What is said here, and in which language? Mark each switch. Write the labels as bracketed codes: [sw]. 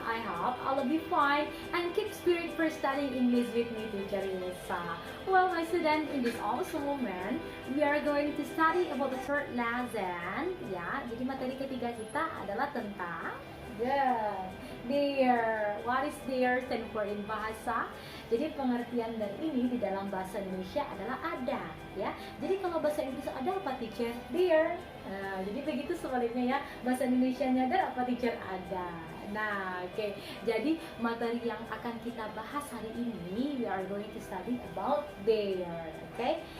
[en] I hope all will be fine and keep spirit for studying English with me, teacher Yesa. Well, my students, in this awesome moment, we are going to study about the third lesson. [id] Ya, jadi materi ketiga kita adalah tentang there. [en] What is there stand for in bahasa? [id] Jadi pengertian dari ini di dalam bahasa Indonesia adalah ada, ya. Jadi kalau bahasa Inggris ada apa, teacher? There. Jadi begitu sebaliknya ya. Bahasa Indonesianya there apa, teacher? Ada. Nah, oke. Jadi materi yang akan kita bahas hari ini, [en] we are going to study about there. [id] Oke.